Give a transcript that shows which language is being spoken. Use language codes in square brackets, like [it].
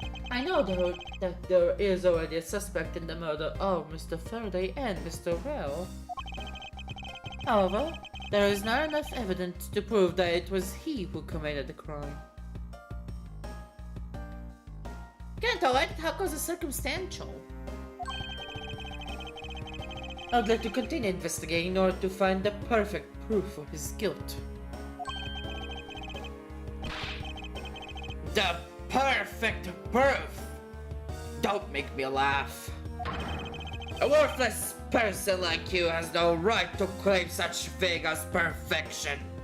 [en] I know that there is already a suspect in the murder of Mr. Faraday and Mr. Rao. However, there is not enough evidence to prove that it was he who committed the crime. [he] כן, תאורטית הכל זה circumstantial. [en] I'd like to continue investigating in order to find the perfect proof of his guilt. The perfect proof! Don't make me laugh. A worthless person like you has no right to claim such thing as perfection.